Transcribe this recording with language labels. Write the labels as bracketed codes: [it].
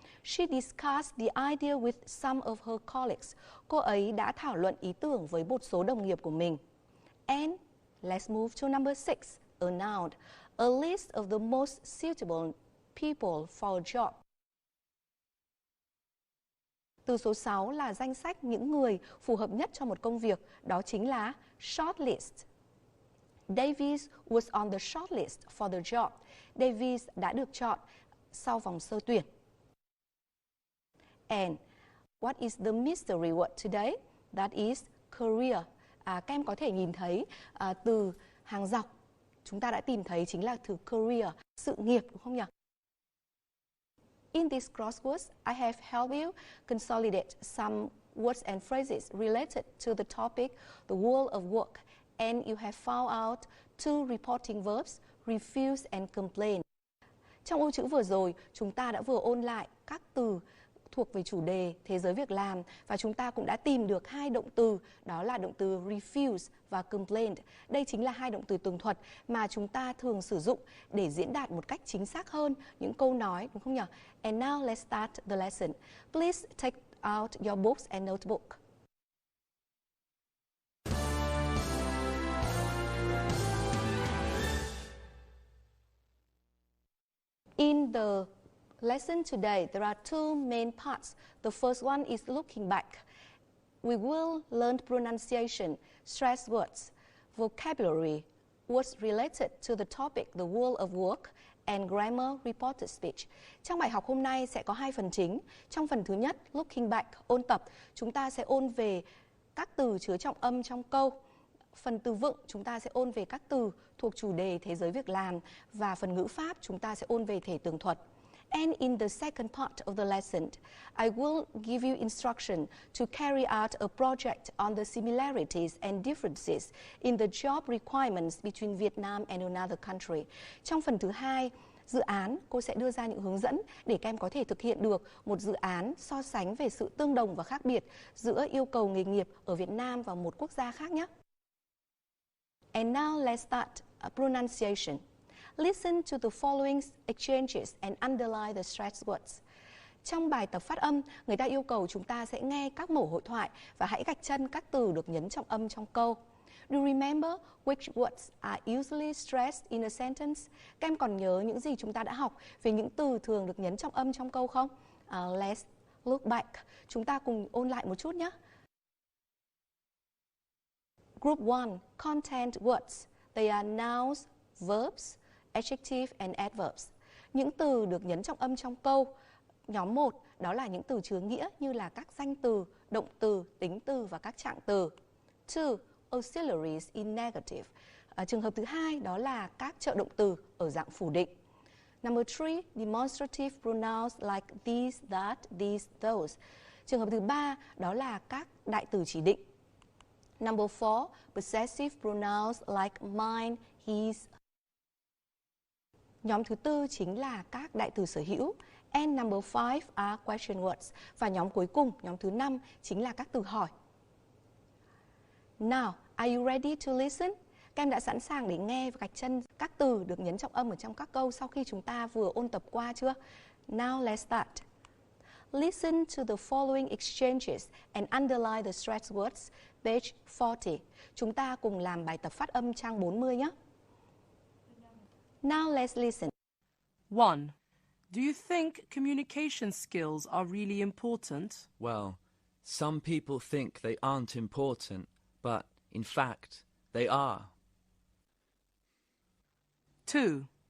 [en] She discussed the idea with some of her colleagues. [vi] Cô ấy đã thảo luận ý tưởng với một số đồng nghiệp của mình. [en] And let's move to number 6, a noun. A list of the most suitable people for a job. [vi] Từ số 6 là danh sách những người phù hợp nhất cho một công việc. Đó chính là shortlist. [en] Davis was on the shortlist for the job. [vi] Davis đã được chọn sau vòng sơ tuyển. [en] And what is the mystery word today? That is career. [vi] Các em có thể nhìn thấy từ hàng dọc chúng ta đã tìm thấy chính là từ career, sự nghiệp, đúng không nhỉ? [en] In these crosswords, I have helped you consolidate some words and phrases related to the topic, the world of work, and you have found out 2 reporting verbs, refuse and complain. [vi] Trong ô chữ vừa rồi, chúng ta đã vừa ôn lại các từ thuộc về chủ đề thế giới việc làm và chúng ta cũng đã tìm được 2 động từ, đó là động từ refuse và complain. Đây chính là 2 động từ tường thuật mà chúng ta thường sử dụng để diễn đạt một cách chính xác hơn những câu nói, đúng không nhỉ? [en] And now let's start the lesson. Please take out your books and notebook. In the lesson today, there are 2 main parts. The first one is looking back. We will learn pronunciation, stress words, vocabulary, words related to the topic, the world of work, and grammar reported speech. [vi] Trong bài học hôm nay sẽ có 2 phần chính. Trong phần thứ nhất, looking back, ôn tập, chúng ta sẽ ôn về các từ chứa trọng âm trong câu. Phần từ vựng chúng ta sẽ ôn về các từ thuộc chủ đề thế giới việc làm và phần ngữ pháp chúng ta sẽ ôn về thể tường thuật. [en] And in the second part of the lesson, I will give you instruction to carry out a project on the similarities and differences in the job requirements between Vietnam and another country. [vi] Trong phần thứ hai dự án cô sẽ đưa ra những hướng dẫn để các em có thể thực hiện được một dự án so sánh về sự tương đồng và khác biệt giữa yêu cầu nghề nghiệp ở Việt Nam và một quốc gia khác nhé. [en] And now let's start pronunciation. Listen to the following exchanges and underline the stressed words. [vi] Trong bài tập phát âm, người ta yêu cầu chúng ta sẽ nghe các mẫu hội thoại và hãy gạch chân các từ được nhấn trọng âm trong câu. [en] Do you remember which words are usually stressed in a sentence? [vi] Các em còn nhớ những gì chúng ta đã học về những từ thường được nhấn trọng âm trong câu không? [en] Let's look back. [vi] Chúng ta cùng ôn lại một chút nhé. [en] Group 1, content words. They are nouns, verbs, adjective and adverbs. [vi] Những từ được nhấn trọng âm trong câu. Nhóm 1, đó là những từ chứa nghĩa như là các danh từ, động từ, tính từ và các trạng từ. [en] 2, auxiliaries in negative. [vi] Trường hợp thứ hai đó là các trợ động từ ở dạng phủ định. [en] Number 3, demonstrative pronouns like these, that, these, those. [vi] Trường hợp thứ ba đó là các đại từ chỉ định. [en] Number 4, possessive pronouns like mine, his. [vi] Nhóm thứ tư chính là các đại từ sở hữu. [en] And number 5 are question words. [vi] Và nhóm cuối cùng, nhóm thứ 5 chính là các từ hỏi. [en] Now, are you ready to listen? [vi] Các em đã sẵn sàng để nghe và gạch chân các từ được nhấn trọng âm ở trong các câu sau khi chúng ta vừa ôn tập qua chưa? [en] Now let's start. Listen to the following exchanges and underline the stressed words, page 40. [vi] Chúng ta cùng làm bài tập phát âm trang 40 nhé. [en] Now let's listen. 1. Do you think communication skills are really important? Well, some people think they aren't important, but in fact, they are. 2.